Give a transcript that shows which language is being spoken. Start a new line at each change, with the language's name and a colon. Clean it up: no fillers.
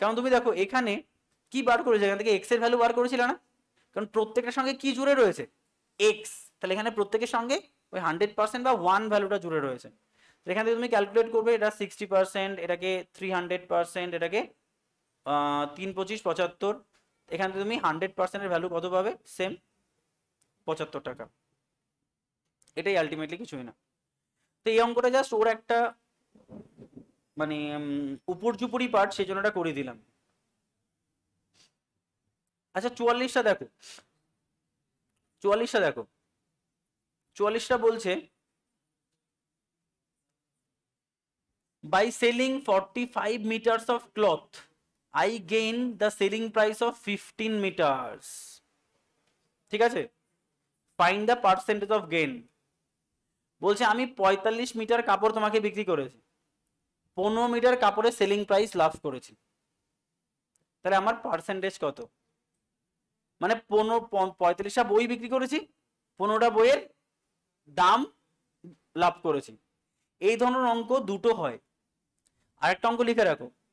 Bangla: কারণ তুমি দেখো এখানে কি বার করেছে, এখান থেকে এক্স এর ভ্যালু বার করেছিল না, কারণ প্রত্যেকটার সঙ্গে কি জুড়ে রয়েছে এক্স, তাহলে এখানে প্রত্যেকের সঙ্গে ওই 100% বা 1 ভ্যালুটা জুড়ে রয়েছে, এখান থেকে তুমি ক্যালকুলেট করবে এটা 60%, এটাকে 300%, এটাকে 3 25 75, এখান থেকে তুমি 100% এর ভ্যালু কত পাবে, সেম 75 টাকা, এটাই আলটিমেটলি কিছুই না। তো এই অঙ্কটা জাস্ট ওর একটা মানে উপর জুপুরি পার্ট, সেই জন্য এটা করে দিলাম। আচ্ছা 44টা দেখো, 44টা দেখো, 44টা বলছে
English: by selling 45 meters of cloth I gain the selling price of 15 meters,
Bangla: ঠিক আছে,
English: find the percentage of gain।
Bangla: বলছে আমি 45 মিটার কাপড় তোমাকে বিক্রি করেছি, 15 মিটার কাপড়ের সেলিং প্রাইস লাভ করেছি, তাহলে আমার পার্সেন্টেজ কত, মানে 45টা বই বিক্রি করেছি, 15টা বইয়ের দাম লাভ করেছি। এই ধরনের অঙ্ক দুটো হয়, আরেকটা অঙ্ক লিখে রাখো,